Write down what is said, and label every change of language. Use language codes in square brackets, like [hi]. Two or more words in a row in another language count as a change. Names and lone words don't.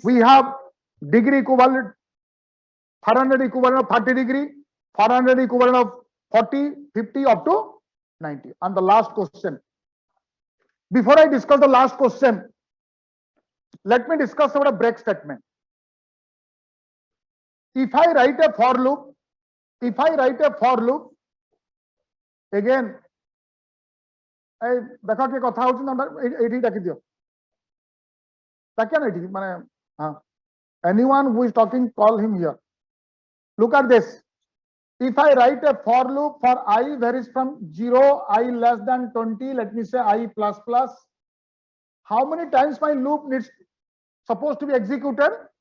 [en] We have degree equivalent, Fahrenheit equivalent of 30 degree, Fahrenheit equivalent of 40, 50 up to 90. And the last question. Before I discuss the last question, let me discuss about a break statement. If I write a for loop, again, [or] ଦେଖା କି କଥା ହଉଛି ନା ଏଠି ଡାକି ଦିଅ ତାକୁ ନା ଏଠି ମାନେ ହଁ [en] anyone who is talking, call him here. Look at this. If I write a for loop for I varies from 0, I less than 20, let me say I plus plus, how many times my loop needs supposed to be executed?